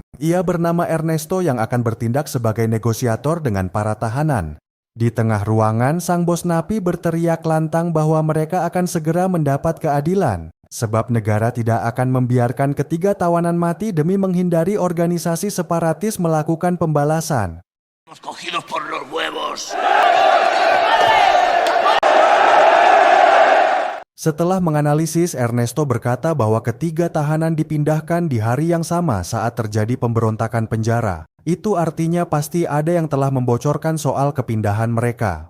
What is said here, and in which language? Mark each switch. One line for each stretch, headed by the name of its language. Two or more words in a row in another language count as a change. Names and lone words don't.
Indonesian: Ia bernama Ernesto yang akan bertindak sebagai negosiator dengan para tahanan. Di tengah ruangan, sang bos napi berteriak lantang bahwa mereka akan segera mendapat keadilan. sebab negara tidak akan membiarkan ketiga tawanan mati demi menghindari organisasi separatis melakukan pembalasan.
Spanish: Cogidos por los huevos.
Indonesian: Setelah menganalisis, Ernesto berkata bahwa ketiga tahanan dipindahkan di hari yang sama saat terjadi pemberontakan penjara. Itu artinya pasti ada yang telah membocorkan soal kepindahan mereka.